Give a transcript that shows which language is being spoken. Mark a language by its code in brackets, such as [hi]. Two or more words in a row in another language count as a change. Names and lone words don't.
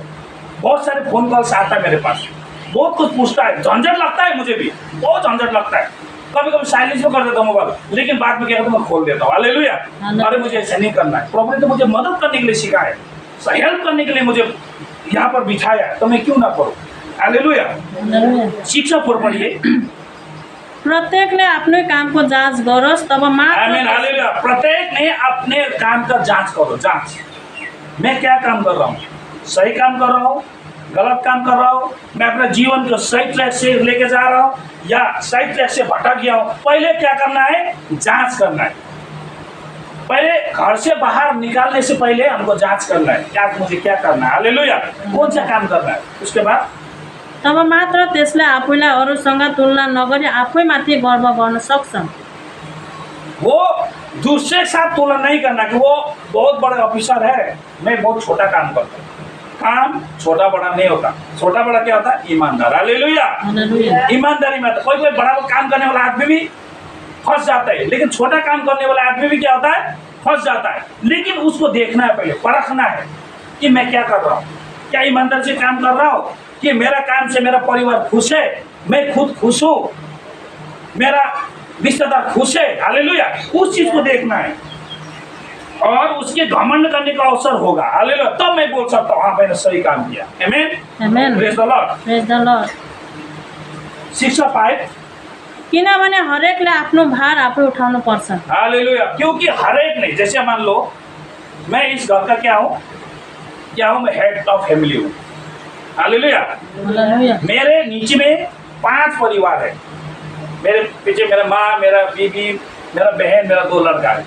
[hi] बहुत सारे फोन कॉल्स आता है मेरे पास, बहुत कुछ पूछता है, झंझट लगता है, मुझे भी बहुत झंझट लगता है। कभी कभी साइलेंस में कर देता हूँ मोबाइल, लेकिन बाद में क्या करता हूँ मैं खोल देता हूँ। हालेलुया। अरे मुझे ऐसा नहीं करना है, प्रभु ने तो मुझे मदद करने के लिए सिखाया है, हेल्प करने के लिए मुझे यहाँ पर बिठाया है, तो मैं क्यों ना करूँ। हालेलुया। शिक्षा 4 पढ़िए। [ne] प्रत्येकले आफ्नै कामको जाँच गरोस् तब मात्र। [hi] आमीन हालेलुया। प्रत्येक ने अपने काम का जांच करो, जांच। मैं क्या काम कर रहा हूँ, सही काम कर रहा हूँ, गलत काम कर रहा हूँ, मैं अपने जीवन को सही ट्रैक से लेके जा रहा हूँ या सही ट्रैक से भटक गया हूँ। पहले क्या करना है, जांच करना है। पहले घर से बाहर निकालने से पहले हमको जांच करना है क्या मुझे क्या करना है। हालेलुया। कौन सा काम करना है, उसके बाद [ne] तब मात्र त्यसले आफूलाई अरूसँग तुलना नगरी आफैमाथि गर्व गर्न सक्छ। [hi] वो दूसरे के साथ तुलना नहीं करना कि वो बहुत बड़े ऑफिसर है, मैं बहुत छोटा काम करता हूँ। काम छोटा बड़ा नहीं होता, छोटा बड़ा क्या होता है, ईमानदार। हालेलुया। ईमानदारी में कोई कोई बड़ा काम करने वाला आदमी भी फंस जाता है, लेकिन छोटा काम करने वाला आदमी भी क्या होता है, फंस जाता है। लेकिन उसको देखना है, पहले परखना है कि मैं क्या कर रहा हूँ, क्या ईमानदार से काम कर रहा हूँ, कि मेरा काम से मेरा परिवार खुश है, मैं खुद खुश हूँ, मेरा रिश्तेदार खुश है। हालेलुया। उस चीज को देखना है और उसके घमंड करने का अवसर होगा। हालेलुया। तब मैं बोल सकता हूँ हाँ मैंने सही काम किया। आमीन। आमेन। [en] praise the Lord. praise the Lord. [hi] शिक्षा 5। [ne] किनभने हरेकले आफ्नो भार आफै उठाउनु पर्छ। [hi] हालेलुया। क्योंकि हरेक ने, जैसे मान लो मैं इस घर का क्या हूँ, मैं [en] head of family [hi] हूँ। हालेलुया। मेरे नीचे में 5 परिवार है, मेरे पीछे मेरा माँ, मेरा बीबी, मेरा बहन, मेरा 2 लड़का है।